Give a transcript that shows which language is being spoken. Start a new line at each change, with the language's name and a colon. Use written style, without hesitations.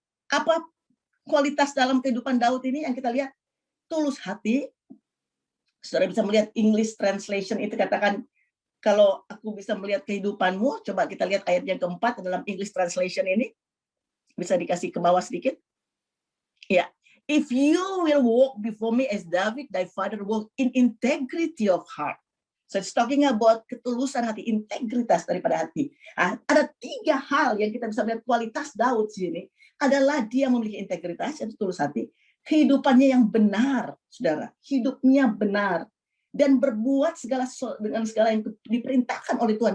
Indonesian: Apa kualitas dalam kehidupan Daud ini yang kita lihat? Tulus hati. Saudara bisa melihat English translation itu katakan, kalau aku bisa melihat kehidupanmu, coba kita lihat ayat yang keempat dalam English translation ini. Bisa dikasih ke bawah sedikit. Ya.
English: If you will walk before me as David, thy father walked in integrity of heart. So it's talking about
Indonesian: ketulusan hati, integritas daripada hati. Ada 3 hal yang kita bisa melihat kualitas Daud sini. Adalah dia memiliki integritas, yaitu tulus hati. Kehidupannya yang benar, saudara. Hidupnya benar. Dan berbuat dengan segala yang diperintahkan oleh Tuhan.